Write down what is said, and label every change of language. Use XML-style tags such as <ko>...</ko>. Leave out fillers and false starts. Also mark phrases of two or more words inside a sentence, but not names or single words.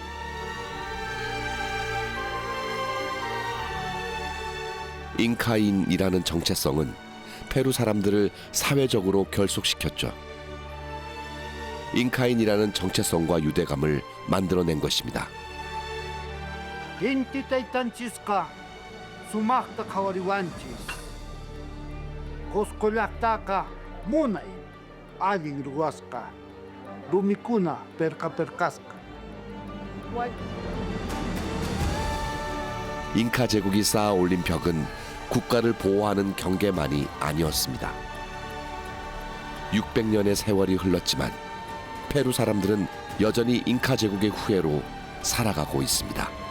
<ko>잉카인이라는 정체성은 페루 사람들을 사회적으로 결속시켰죠. 잉카인이라는 정체성과 유대감을 만들어낸 것입니다.</ko> <qu>Inti taytanchisqa sumaqta qhawariwanchis. Qusqullaqtaqa munay allin ruwasqa. Rumikuna perqasqa.</qu> <ko>잉카 제국이 쌓아 올린 벽은 국가를 보호하는 경계만이 아니었습니다. 600년의 세월이 흘렀지만 페루 사람들은 여전히 잉카 제국의 후예로 살아가고 있습니다.</ko>